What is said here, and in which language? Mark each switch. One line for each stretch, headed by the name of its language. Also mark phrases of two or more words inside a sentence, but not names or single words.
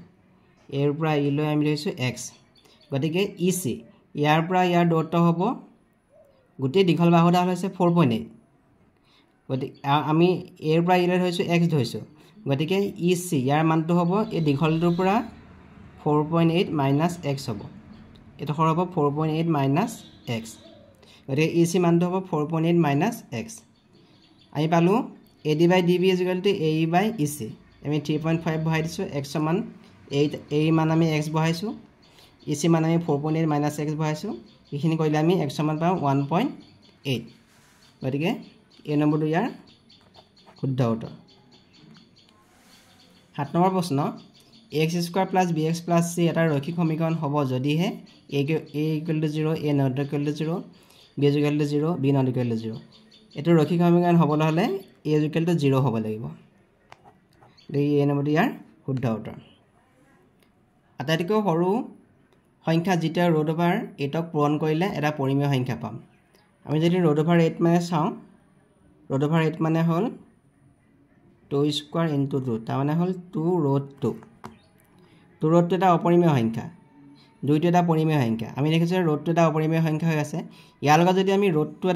Assamese: A ৰ পৰা E লৈ আমি লৈছোঁ x, গতিকে EC ইয়াৰ পৰা ইয়াৰ দূৰত্ব হ'ব গোটেই দীঘল বাহুডাল হৈছে 4.8 গতিকে আমি এৰ পৰা ইলে ধৰিছোঁ x ধৰিছোঁ গতিকে EC ইয়াৰ মানটো হ'ব এই দীঘলটোৰ পৰা
English: 4.8 minus x
Assamese: হ'ব এটা খৰ হ'ব
English: 4.8 minus x
Assamese: গতিকে EC মানটো হ'ব
English: 4.8 minus x
Assamese: আমি পালোঁ
English: AD by DB is equal to AE by EC
Assamese: আমি 3.5 বহাই দিছোঁ x সমান 8 AE মান আমি x বহাইছোঁ EC মান আমি
English: 4.8 minus x
Assamese: বহাইছোঁ এইখিনি কৰিলে আমি x সমান পাওঁ 1.8 গতিকে এই নম্বৰটো ইয়াৰ শুদ্ধ উত্তৰ 7 নম্বৰ প্ৰশ্ন
English: x square plus bx plus c
Assamese: এটা ৰৈখিক সমীকৰণ হ'ব যদিহে
English: a equal to 0 a not equal to 0
Assamese: b is equal to 0 b not equal to 0 এটো ৰৈখিক সমীকৰণ হ'বলৈ হ'লে
English: a is equal to 0
Assamese: হ'ব লাগিব এই নম্বৰটো ইয়াৰ শুদ্ধ উত্তৰ আটাইতকৈ সৰু সংখ্যা যেটা ৰুট ওভাৰ 8ক পূৰণ কৰিলে এটা পৰিমেয় সংখ্যা পাম আমি যদি
English: root over 8
Assamese: মানে চাওঁ
English: root over 8
Assamese: মানে হ'ল
English: 2 square into 2
Assamese: তাৰ মানে হ'ল 2 ৰুট 2 2 ৰুট এটা অপৰিমেয় সংখ্যা 2 টো এটা পৰিমেয় সংখ্যা আমি দেখিছোঁ ৰুট এটা অপৰিমেয় সংখ্যা হৈ আছে ইয়াৰ লগত যদি আমি ৰুট এটা